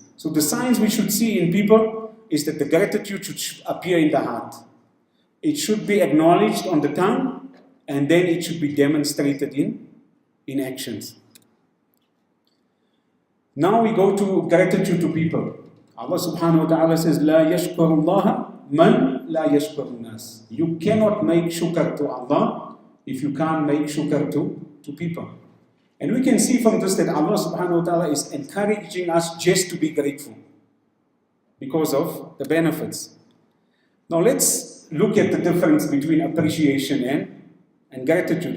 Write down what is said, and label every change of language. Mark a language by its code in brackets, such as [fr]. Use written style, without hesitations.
[en] So the signs we should see in people is that the gratitude should appear in the heart. It should be acknowledged on the tongue, and then it should be demonstrated in actions. Now we go to gratitude to people. Allah subhanahu wa ta'ala says, [ar] لا يشكر الله من لا يشكر الناس. [en] You cannot make shukr to Allah if you can't make shukr to people. And we can see from this that Allah subhanahu wa ta'ala is encouraging us just to be grateful because of the benefits. Now let's look at the difference between appreciation and gratitude.